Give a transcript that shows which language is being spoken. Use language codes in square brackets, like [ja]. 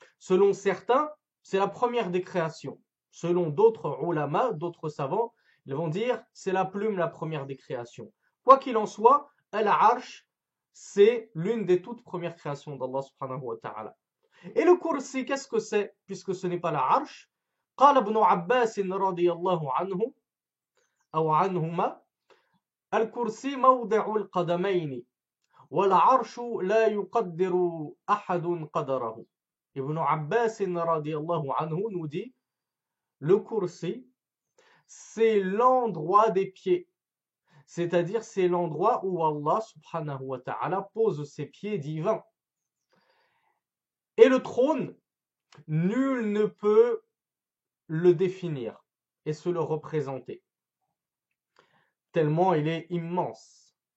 [fr] Selon certains, c'est la première des créations. Selon d'autres ulama, d'autres savants, ils vont dire c'est la plume, la première des créations. Quoi qu'il en soit, Al-Arsh, c'est l'une des toutes premières créations d'Allah subhanahu wa ta'ala. Et le kursi, qu'est-ce que c'est? Puisque ce n'est pas la arsh. [ar] قال ابن عباس رضي الله عنه أو عنهما الكرسي موضع القدمين والعرش لا يقدر أحد قدره. [fr] Ibn Abbas رضي الله عنه nous dit le kursi, c'est l'endroit des pieds. C'est-à-dire c'est l'endroit où Allah subhanahu wa ta'ala pose ses pieds divins. Et le trône, nul ne peut le définir et se le représenter, tellement il est immense.